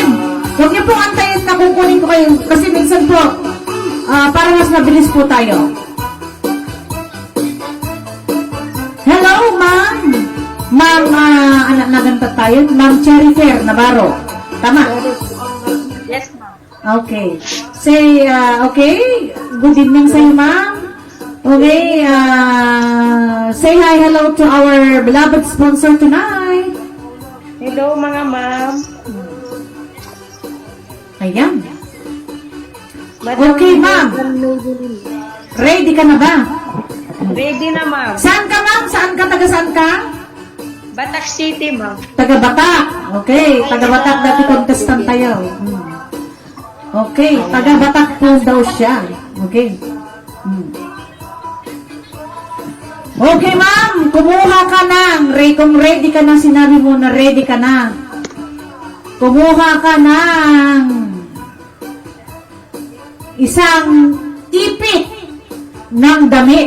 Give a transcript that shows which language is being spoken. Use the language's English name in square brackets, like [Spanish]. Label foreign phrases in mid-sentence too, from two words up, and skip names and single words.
[Filipino] Huwag niyo po antayin na kukunin ko kayo kasi minsan po, para mas mabilis po tayo. Hello, ma'am. Ma'am, anak na ganta tayo. Ma'am Cherry Fair Navarro. Tama? [English] Yes, ma'am. Okay. Say, okay. Good evening sa'yo, ma'am. Okay, say hi, hello to our beloved sponsor tonight. Hello, [Filipino] mga ma'am. Ayan. Okay, ma'am. Ready ka na ba? Ready na, ma'am. Saan ka, ma'am? Saan ka? Taga saan ka? Batak City, ma'am. Taga-Batak. Okay, taga-Batak dati contestant tayo. Okay, taga-Batak po daw siya. Okay. Okay, ma'am. Kumuha ka ng, kung ready ka na, sinabi mo na ready ka na. Kumuha ka ng isang ipit ng damit.